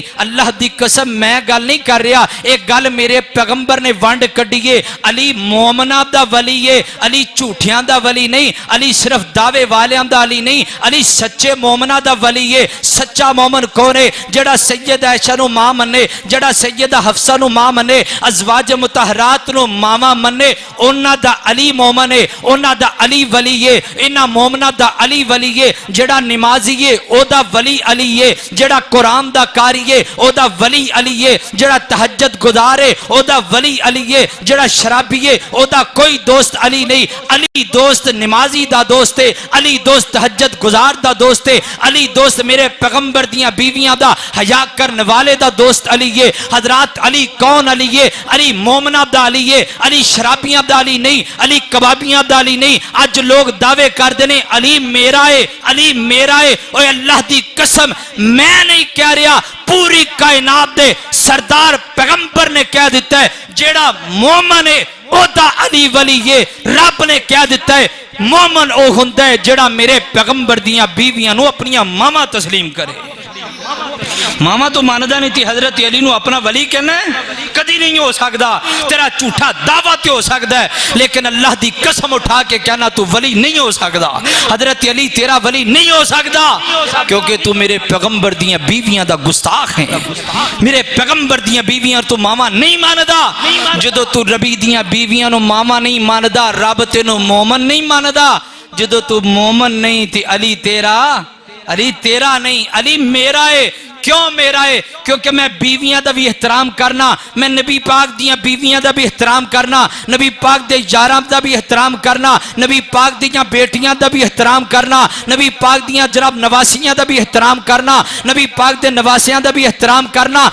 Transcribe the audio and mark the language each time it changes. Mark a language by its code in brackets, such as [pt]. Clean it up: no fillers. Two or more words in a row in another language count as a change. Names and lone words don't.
[pa] اللہ دی قسم میں گل نہیں کر رہا، اک گل میرے پیغمبر نے ونڈ کڈھی اے. علی مومناں دا ولی ہے، علی جھوٹیاں دا ولی نہیں، علی صرف دعوے والیاں دا علی نہیں، علی سچے مومناں دا ولی ہے. سچا مومن کون ہے? جیہڑا سید عائشہ نو ماں منے، جڑا سیدہ حفصہ نو ماں منے، ازواج مطہرات نو ماما منے، انہاں دا علی مومن ہے، انہاں دا علی ولی ہے، انہاں مومنہ دا علی ولی ہے، جڑا نمازی ہے او دا ولی علی ہے، جڑا قرآن دا قاری ہے او دا ولی علی ہے، جڑا تہجد گزار ہے او دا ولی علی ہے، جڑا شرابی ہے او دا کوئی دوست علی نہیں۔ علی دوست نمازی دا دوست ہے، علی دوست تہجد گزار دا دوست ہے، علی دوست میرے پیغمبر دیاں بیویاں دا حیا کرنے والے دا دوست علی ہے۔ حضرات علی کون علی ہے؟ علی مومنہ دا علی ہے، علی شرابیاں دا علی نہیں، علی کبابیاں دا علی نہیں۔ آج لوگ دعوے کر دینے علی میرا ہے، علی میرا ہے۔ اوہ اللہ دی قسم میں نہیں کہہ رہا، پوری کائنات دے سردار پیغمبر نے کہہ دیتا ہے جیڑا مومن ہے او دا علی ولی ہے۔ رب نے کہہ دیتا ہے مومن او ہندہ ہے جیڑا میرے پیغمبر دیاں بیویاں نو اپنیاں ماما تسلیم کرے۔ ماما تو ماندہ نہیں تھی حضرت علی نو اپنا ولی کہنا ہے، کدی نہیں ہو سکتا، تیرا جھوٹا دعویٰ تے ہو سکتا ہے، لیکن اللہ دی قسم اٹھا کے کہنا تو ولی نہیں ہو سکتا، حضرت علی تیرا ولی نہیں ہو سکتا، کیونکہ تو میرے پیغمبر دیاں بیویاں دا گستاخ ہیں۔ میرے پیغمبر دیاں بیویاں تو ماما نہیں ماندا، جدو تو ربی دیاں بیویاں نو ماما نہیں ماندا، رب تینو مومن نہیں ماندا۔ جدو تو مومن نہیں تھی علی تیرا نہیں، علی میرا ہے۔ کیوں میرا ہے؟ کیونکہ میں بیویاں دا بھی احترام کرنا، میں نبی پاک دیاں بیویاں دا بھی احترام کرنا، نبی پاک دے یاراں دا بھی احترام کرنا، نبی پاک دیاں بیٹیاں دا بھی احترام کرنا، نبی پاک دیاں جناب نواسیاں دا بھی احترام کرنا، نبی پاک دے نواسیاں دا بھی احترام کرنا۔